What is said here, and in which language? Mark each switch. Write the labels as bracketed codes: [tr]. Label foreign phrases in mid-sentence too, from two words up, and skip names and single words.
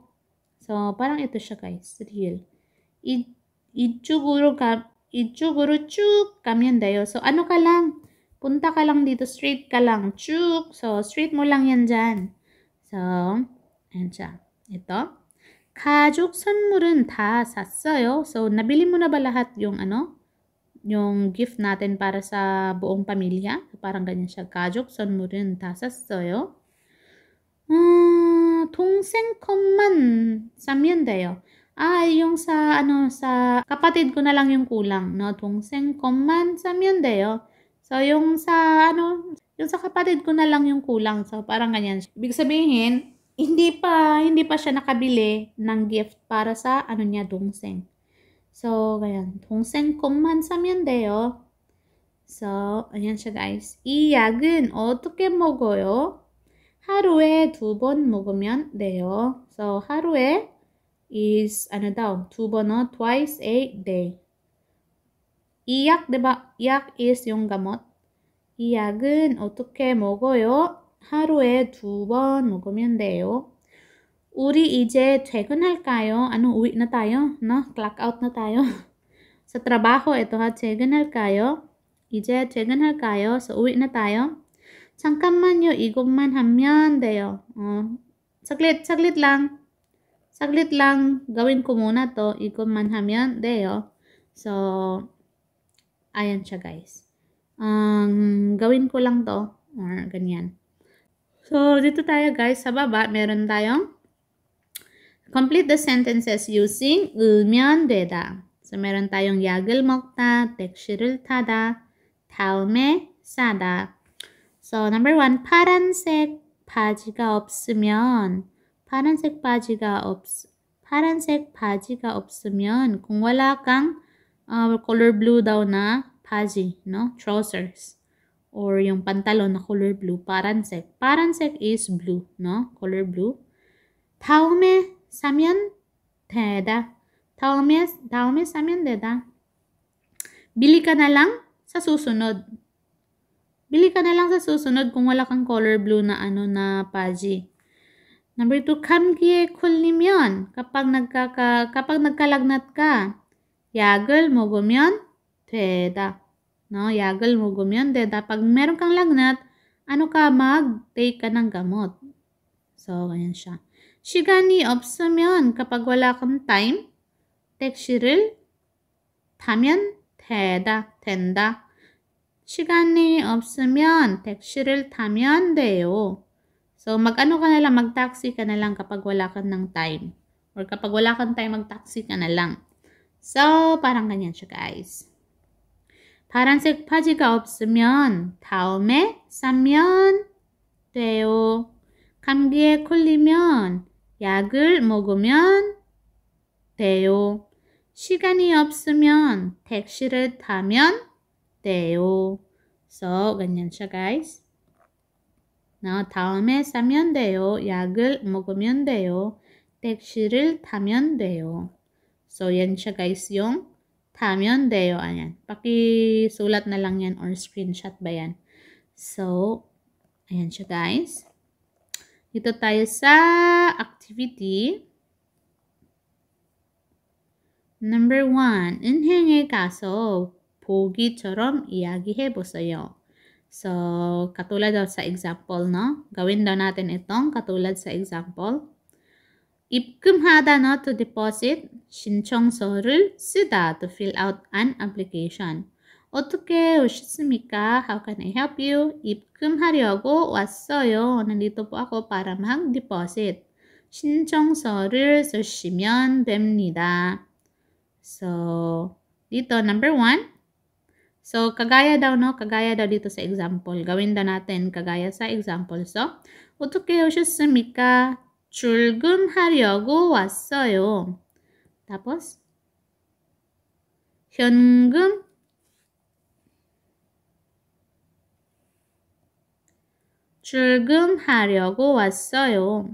[tl] So, parang ito siya guys, real. [ko] 이쪽으로 쭉 가면 돼요. [tl] So, ano ka lang? Punta ka lang dito, straight ka lang, 쭉. So, straight mo lang yan dyan. So, ayan siya. Ito. [ko] 가족 선물은 다 샀어요. [tl] So, nabili mo na ba lahat yung yung gift natin para sa buong pamilya? Parang ganyan siya. [ko] 가족 선물은 다 샀어요. 동생 것만 사면 돼요. [tl] yung sa kapatid ko na lang yung kulang, no? [ko] 동생 것만 사면 돼요. [tl] So, yung sa kapatid ko na lang yung kulang. So, parang ganyan. Ibig sabihin, hindi pa siya nakabili ng gift para sa niya, 동생. So, ganyan. [ko] 동생 것만 사면 돼요. [tl] So, ayan siya guys. [ko] 이 약은 어떻게 먹어요? 하루에 2번 먹으면 돼요. [en] So, 하루에 is, 2번, twice a day. [ko] 이 약, [tl] diba? 약 is yung gamot. [ko] 이 약은 어떻게 먹어요? 하루에 2번 먹으면 돼요. 우리 이제 퇴근할까요? [tl] 우wi na tayo, no? [en] Clock out [tl] na tayo. Sa trabaho, ito ha, [ko] 퇴근할까요? 이제 퇴근할까요? [tl] So, uwi na tayo. [ko] 잠깐만요, 이것만 하면 돼요. [tl] saglit lang. Saglit lang, gawin ko muna to. [ko] 이것만 하면 돼요. [tl] So, ayan siya guys. Gawin ko lang to. Or ganyan. So, dito tayo guys. Sa baba, meron tayong [en] complete the sentences using [ko] 으면 되다. So, [tl] meron tayong [ko] 약을 먹다, 택시를 타다, 다음에 싸다. [en] So, number 1, [ko] 파란색 바지가 없으면 [tl] kung wala kang [en] color blue [tl] daw na 바지, no? Trousers. Or yung pantalon na color blue, [ko] 파란색. [en] 파란색 is blue, no? Color blue. [ko] 다음에 사면 되다. 다음에 사면 되다. [tl] Bili ka na lang sa susunod. Bili ka na lang sa susunod kung wala kang [en] color blue [tl] na na paji. [en] Number 2, [ko] 감기에 걸리면 [tl] kapag nagkalagnat ka, [ko] 약을 먹으면 되다. No, 약을 먹으면 되다. [tl] Pag meron kang lagnat, mag-take ka ng gamot. So, ganyan siya. [ko] 시간이 없으면 [tl] kapag wala kang time, [ko] 택시를 타면 된다. 시간이 없으면 택시를 타면 돼요. [tl] So, ka na lang, mag-taxi ka na lang kapag wala kang ng time. Or kapag wala kang time, mag-taxi ka na lang. So, parang ganyan siya, guys. [ko] 파란색 바지가 없으면 다음에 사면 돼요. 감기에 걸리면 약을 먹으면 돼요. 시간이 없으면 택시를 타면 돼요. [tl] So, ganyan siya guys. No, [ko] 다음에 사면 돼요. 약을 먹으면 돼요. 택시를 타면 돼요. [tl] So, yan siya guys yung [ko] 타면 돼요. [tl] Ayan. Pakisulat na lang yan or screenshot ba yan. So, ayan siya guys. Dito tayo sa activity. [en] Number 1, [ko] 은행에 가서 보기처럼 이야기해보세요. [tl] So, katulad daw sa example, no? Gawin daw natin itong katulad sa example. [ko] 입금하다, [en] no? To deposit. [ko] 신청서를 쓰다. [en] To fill out an application. [ko] 어떻게 오셨습니까? [en] How can I help you? [ko] 입금하려고 왔어요. [tl] Nandito po ako para mag-deposit. [ko] 신청서를 쓰시면 됩니다. [tl] So, dito, number 1. So, kagaya daw dito sa example. Gawin daw natin kagaya sa example. So, [ko] 어떻게 오셨습니까? 출근하려고 왔어요. Tapos, 현금 출금하려고 왔어요.